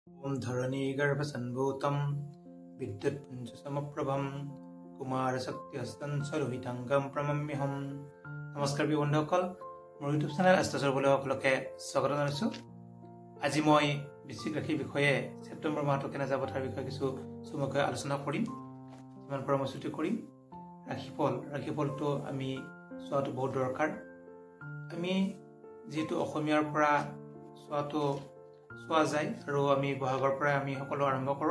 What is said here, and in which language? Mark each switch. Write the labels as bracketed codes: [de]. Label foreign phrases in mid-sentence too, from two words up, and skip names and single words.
[sa] ओम धरणी गर्भसंभूतं विद्युत्पुञ्जसमप्रभं कुमारशक्तिहस्तं सरोहितांगं प्रणम्यहं। [as] नमस्कार बন্ধুসকল, মোৰ ইউটিউব চেনেল এষ্ট্ৰছৰ সকলোকে স্বাগত জনাইছো। আজি মই বৃশ্চিক ৰাশিৰ বিষয়ে ছেপ্টেম্বৰ মাহটো কেনে যাব তাৰ বিষয়ে কিছু চমুকৈ আলোচনা কৰিম, যিমান পৰামৰ্শটি কৰিম। ৰাশিফলটো আমি চোৱাটো বহুত দৰকাৰ। আমি যেহেতু অসমীয়াৰ পৰা চোৱা যায় আৰু আমি বহাগৰ পৰা আমি সকলো আৰম্ভ কৰোঁ।